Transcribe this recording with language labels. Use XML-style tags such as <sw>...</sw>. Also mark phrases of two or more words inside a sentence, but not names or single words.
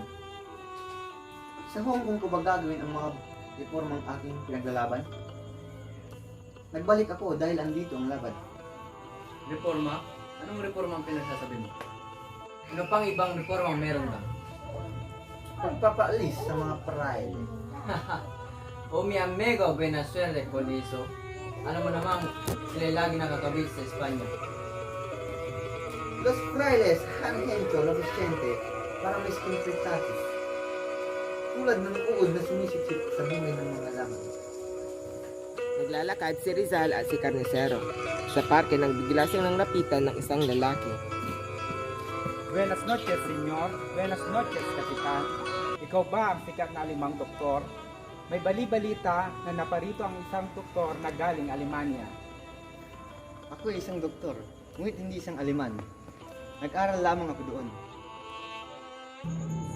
<tl>Sa Hong Kong ko ba gagawin ang mga reformang aking pinaglalaban? Nagbalik ako dahil andito ang laban. Reforma? Anong reforma ang pinagsasabi mo? Ano pang ibang reforma ang meron ba? Pagpapaalis sa mga praile.</tl> <es>O mi amigo, buena suerte con eso.</es> <tl>Alam mo namang sila lagi nakakabit sa Espanya.</tl> <es>Los frailes han hecho lo suficiente para mis contratados.</es> <tl>Tulad ng uod na sumisipsip sa buhay ng mga laman. Naglalakad si Rizal at si Carnicero. Sa parke nang bigla silang napitan ng isang lalaki.</tl> <es>Buenas noches, senyor. Buenas noches, kapitan.</es> <tl>Ikaw ba ang sikat na alimang doktor? May bali-balita na naparito ang isang doktor na galing Alemania. Ako ay isang doktor, ngunit hindi isang Aleman. Nag-aral lamang ako doon.</tl>